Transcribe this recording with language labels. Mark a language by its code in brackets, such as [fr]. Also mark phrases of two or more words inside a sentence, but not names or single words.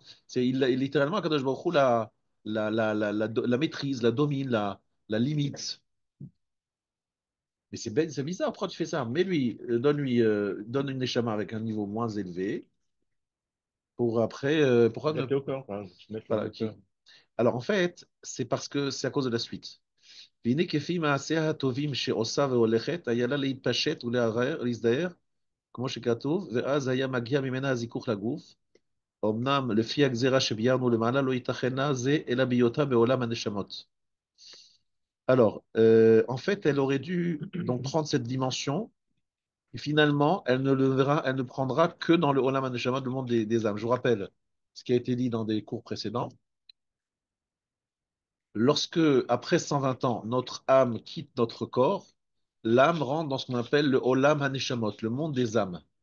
[fr] Littéralement, [he] הקדוש ברוך הוא [fr] la maîtrise, la domine, la limite. Mais c'est bizarre, pourquoi tu fais ça? Mais lui, donne une neshama avec un niveau moins élevé pour après, pourquoi ne. Adapté au corps, hein, se mettre le Voilà, bon cœur. Alors en fait, c'est parce que c'est à cause de la suite. [he] והנה כפי מעשיה הטובים שעושה והולכת, היה לה להתפשט ולערער, להזדהר, כמו שכתוב, ואז היה מגיע ממנה הזיכוך לגוף. אמנם לפי הגזירה שביארנו למעלה לא ייתכנה זה, אלא בהיותה בעולם הנשמות. [fr] Alors, en fait, elle aurait dû donc prendre cette dimension, et finalement, elle ne prendra que dans le [he] עולם הנשמות, [fr] le monde des âmes. Je vous rappelle ce qui a été dit dans des cours précédents. Lorsque, après 120 ans, notre âme quitte notre corps, l'âme rentre dans ce qu'on appelle le [he] עולם הנשמות, [fr] le monde des âmes.